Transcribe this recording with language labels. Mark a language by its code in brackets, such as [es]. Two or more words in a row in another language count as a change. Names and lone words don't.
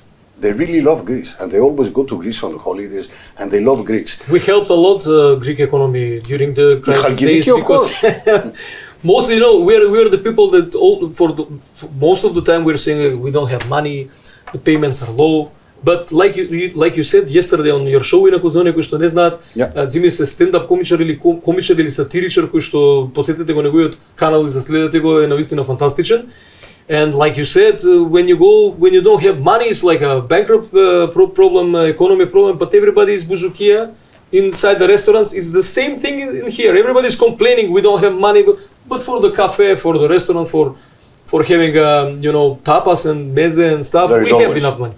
[en] They really love Greece, and they always go to Greece on holidays, and they love Greeks. We helped a lot Greek economy during the crisis days, because mostly, you know, we're the people that for most of the time we're saying we don't have money, the payments are low. But like you said yesterday on your show, [mk] инаку за оние кои што не знаат, Dzimis е стендап комичар или комичар или сатиричар кој што посетете го неговиот канал и заследете го, е навистина фантастичен. [en] And like you said, when you don't have money, it's like a bankrupt problem, economy problem, but everybody is buzukia inside the restaurants. It's the same thing in here. Everybody is complaining we don't have money, but for the cafe, for the restaurant, for having tapas and meze and stuff, we have enough money.